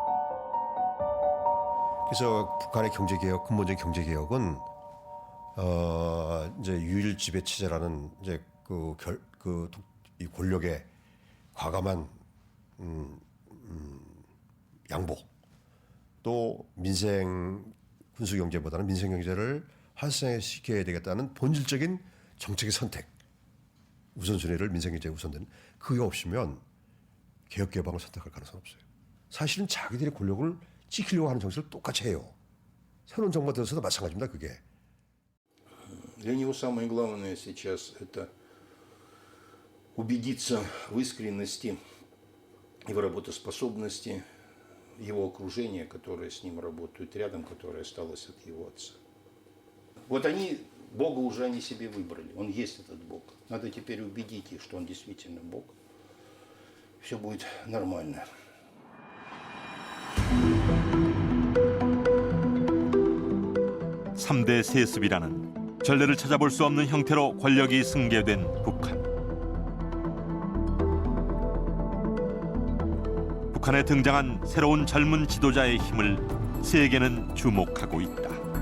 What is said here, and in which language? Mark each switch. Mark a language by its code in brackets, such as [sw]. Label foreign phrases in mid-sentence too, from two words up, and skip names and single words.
[ko] 그래서 북한의 경제개혁, 근본적인 경제개혁은 이제 유일 지배체제라는 이제 이 권력의 과감한 양보, 또 민생 군수 경제보다는 민생 경제를 활성화시켜야 되겠다는 본질적인 정책의 선택, 우선순위를 민생 경제에 우선되는 그게 없으면 개혁 개방을 선택할 가능성은 없어요. 사실은 자기들의 권력을 지키려고 하는 정책을 똑같이 해요. 새로운 정부가 들어서도 마찬가지입니다. 그게. [ru] Для него самое главное сейчас это убедиться в искренности и в работоспособности его окружения, которое с ним работают рядом, которое осталось от его отца. Вот они, Бога уже они себе выбрали, он есть этот Бог. Надо теперь убедить их, что он действительно Бог. Все будет нормально. [ko] (3대) 세습이라는 전례를 찾아볼 수 없는 형태로 권력이 승계된 북한. 북한에 등장한 새로운 젊은 지도자의 힘을 세계는 주목하고 있다.